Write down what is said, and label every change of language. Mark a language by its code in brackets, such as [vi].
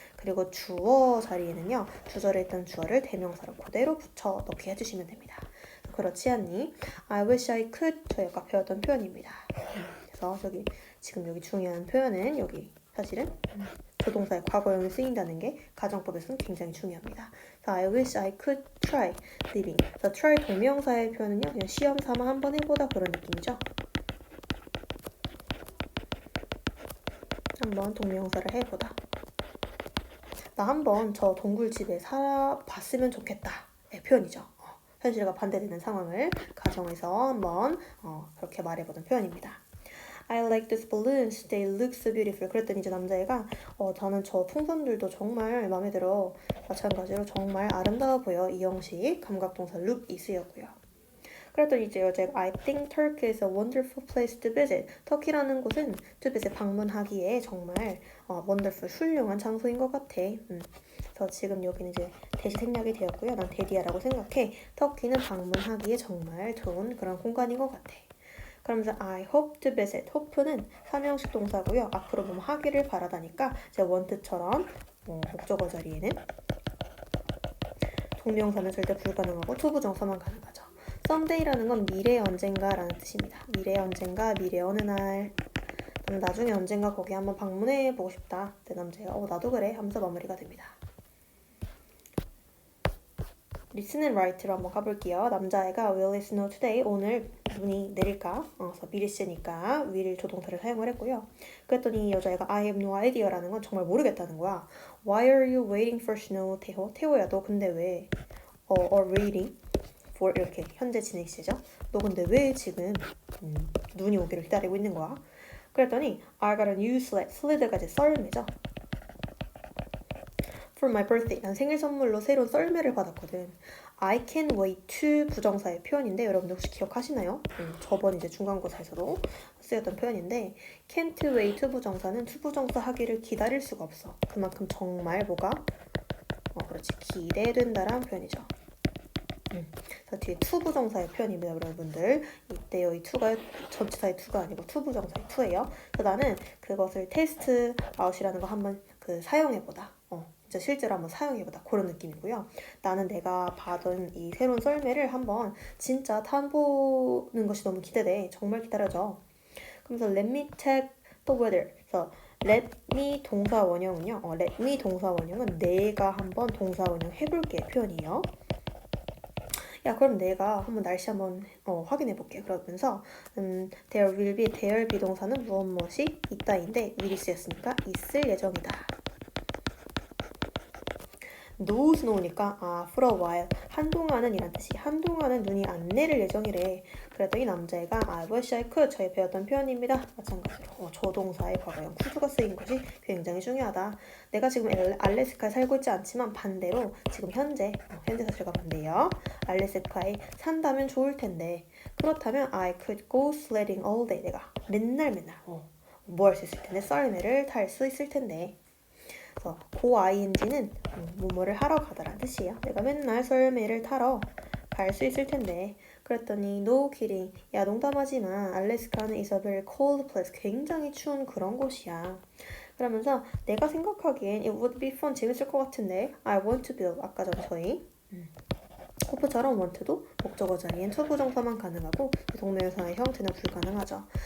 [ko] 그리고 주어 자리에는요, 주절에 있던 주어를 대명사로 그대로 붙여 넣기 해주시면 됩니다. 그렇지 않니? [en] I wish I could. [ko] 저희가 아까 배웠던 표현입니다. 그래서 지금 여기 중요한 표현은 여기 사실은 조동사의 과거형이 쓰인다는 게 가정법에서는 굉장히 중요합니다. [en] So I wish I could try living. [ko] So try 동명사의 표현은요, 그냥 시험 삼아 한번 해보다 그런 느낌이죠. 한번 동명사를 해보다. 나 한번 저 동굴집에 살아봤으면 좋겠다. 의 표현이죠. 현실과 반대되는 상황을 가정해서 한번 그렇게 말해보는 표현입니다. [en] I like these balloons. They look so beautiful. [ko] 그랬더니 이제 남자애가 저는 저 풍선들도 정말 마음에 들어. 마찬가지로 정말 아름다워 보여. 이 형식 감각동사 look이 쓰였고요. 그랬더니 이제 여자가 [en] I think Turkey is a wonderful place to visit. [ko] 터키라는 곳은 [en] to visit [ko] 방문하기에 정말 wonderful 훌륭한 장소인 것 같아. 그래서 지금 여기는 이제 대시 생략이 되었고요. 난 대디야라고 생각해. 터키는 방문하기에 정말 좋은 그런 공간인 것 같아. [en] 그러면서 I hope to visit. [ko] hope는 삼형식 동사고요. 앞으로 뭐 하기를 바라다니까 이제 want처럼 목적어 자리에는 동명사는 절대 불가능하고 투부정사만 가능하죠. Someday라는 건 미래 언젠가라는 뜻입니다. 미래 언젠가, 미래 어느 날. 나중에 언젠가 거기 한번 방문해 보고 싶다. 내 남자가 나도 그래 하면서 마무리가 됩니다. [en] Listen and write로 한번 가볼게요. 남자애가 Will it snow today? [ko] 오늘 눈이 내릴까? 그래서 미리 쓰니까 will 조동사를 사용을 했고요. 그랬더니 여자애가 [en] I have no idea [ko] 라는 건 정말 모르겠다는 거야. [en] Why are you waiting for snow, 태호? [ko] 태호야 너 근데 왜 [en] or waiting for [ko] 이렇게 현재 진행 시제죠. 너 근데 왜 지금 눈이 오기를 기다리고 있는 거야? [en] 그랬더니 I got a new sled. [ko] 슬레드가 이제 썰매죠. [en] For my birthday. [ko] 난 생일 선물로 새로운 썰매를 받았거든. [en] I can't wait to [ko] 부정사의 표현인데 여러분들 혹시 기억하시나요? 저번 이제 중간고사에서도 쓰였던 표현인데 can't wait to 부정사는 to 부정사 하기를 기다릴 수가 없어. 그만큼 정말 뭐가 그렇지 기대된다라는 표현이죠. 그래서 뒤에 to 부정사의 표현입니다, 여러분들. 이때요, 이 to가 전치사의 to가 아니고 to 부정사의 to예요. 그래서 나는 그것을 테스트 아웃이라는 거 한번 사용해보다. 진짜 실제로 한번 사용해보다 그런 느낌이고요. 나는 내가 받은 이 새로운 썰매를 한번 진짜 타보는 것이 너무 기대돼. 정말 기다려져. [en] 그러면서 let me check the weather. [ko] 그래서 let me 동사 원형은요. let me 동사 원형은 내가 한번 동사 원형 해볼게 표현이에요. 야 그럼 내가 한번 날씨 한번 확인해 볼게. 그러면서 [en] there will be [ko] 비동사는 무엇이 있다인데 will이 쓰였으니까 있을 예정이다. [en] No snow [ko] 니까 [en] for a while [ko] 한동안은 이란 뜻이 한동안은 눈이 안 내릴 예정이래. 그랬더니 남자애가 [en] I wish I could [ko] 저희 배웠던 표현입니다. 마찬가지로 조동사의 과거형 could가 쓰인 것이 굉장히 중요하다. 내가 지금 알래스카에 살고 있지 않지만 반대로 지금 현재 사실과 반대예요. 알래스카에 산다면 좋을 텐데 그렇다면 [en] I could go sledding all day. [ko] 내가 맨날 뭐 할 수 있을 텐데 썰매를 탈 수 있을 텐데. 그래서 go ing는 뭐뭐를 하러 가다라는 뜻이에요. 내가 맨날 썰매를 타러 갈 수 있을 텐데. [en] 그랬더니 no kidding. [ko] 야 농담하지만 알래스카는 [en] is a very cold place. [ko] 굉장히 추운 그런 곳이야. 그러면서 내가 생각하기엔 [en] it would be fun. [ko] 재밌을 것 같은데 [en] I want to build. [ko] 아까 전에 저희 호프처럼 want도 목적어 자리엔 to 부정사만 가능하고 동명사의 형태는 불가능하죠.